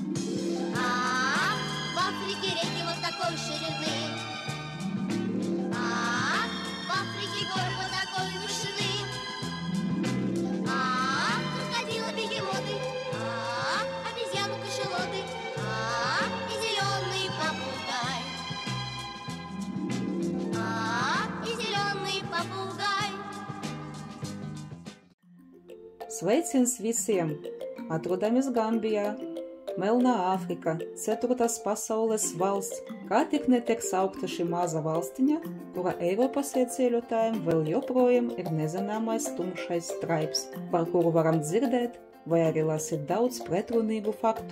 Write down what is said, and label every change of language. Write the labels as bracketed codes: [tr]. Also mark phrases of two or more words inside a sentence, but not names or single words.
[ru] В Африке реки вот такой ширины, в Африке горы вот такой вышины, крокодилы, бегемоты, обезьяны, кашалоты, и зеленый попугай, и зеленый попугай. [lv] Sveiciens visiem! Atrodamies Gambijā, Melnā Āfrika, 4. pasaules valsts, kā tik netiek saukta šī maza valstiņa, kura Eiropas ieceļotājiem vēl joprojām ir nezināmais tumšais straips, par kuru varam dzirdēt vai arī lasīt daudz pretrunīgu faktu.